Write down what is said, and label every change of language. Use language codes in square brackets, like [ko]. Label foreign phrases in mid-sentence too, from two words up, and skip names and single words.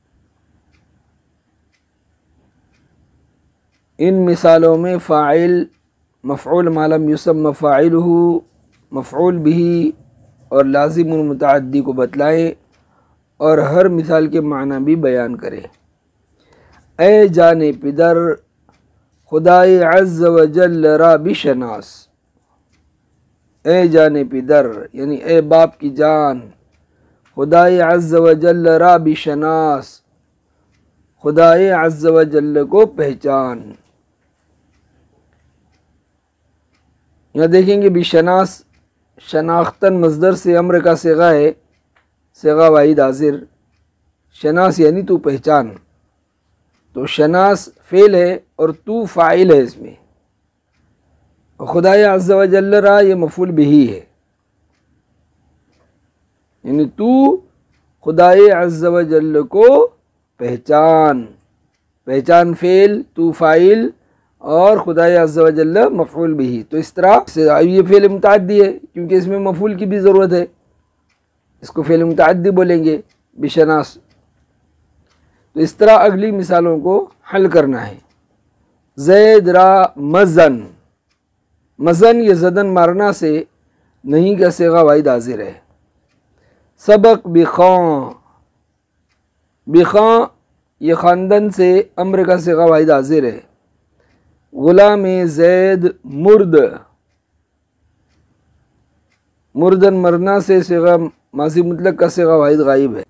[ur] ان مثالوں میں فاعل، مفعول [ar] ما لم یسمى فاعلہ، [ur] مفعول بہ اور لازم المتعدی کو بتلائیں اور ہر مثال کے معنی بھی بیان کریں۔ [fa] اے جان پدر، خدائے عز و جل را بشناس۔ اے جان پدر [ur] یعنی اے باپ کی جان، [fa] خدائے عز و جل را بشناس، [ur] خدائے عز و جل کو پہچان۔ یہاں دیکھیں گے بشناس شناختن مصدر سے امر کا صیغہ ہے، صیغہ واحد حاضر، شناس یعنی تو پہچان، [fa] تو شناس [ur] فعل ہے اور تو فاعل ہے اس میں، [fa] خدائے عز و جل را [ur] یہ مفعول بہ ہے، یعنی تو خدائے عز و جل کو پہچان، پہچان فعل، تو فاعل اور خدائے عز و جل مفعول بہ۔ تو اس طرح یہ فعل متعدی ہے کیونکہ اس میں مفعول کی بھی ضرورت ہے، اس کو فعل متعدی بولیں گے بشناس۔ تو اس طرح اگلی مثالوں کو حل کرنا ہے۔ [fa] زید را مزن، [ur] مزن یہ زدن مارنا سے نہیں کا صیغہ واحد حاضر ہے۔ [fa] سبق بخاں، [ur] بخاں یہ خاندن سے امر کا صیغہ واحد حاضر ہے۔ [fa] غلام زید مرد، [ur] مردن مرنا سے صیغہ ماضی مطلق کا صیغہ واحد غائب ہے۔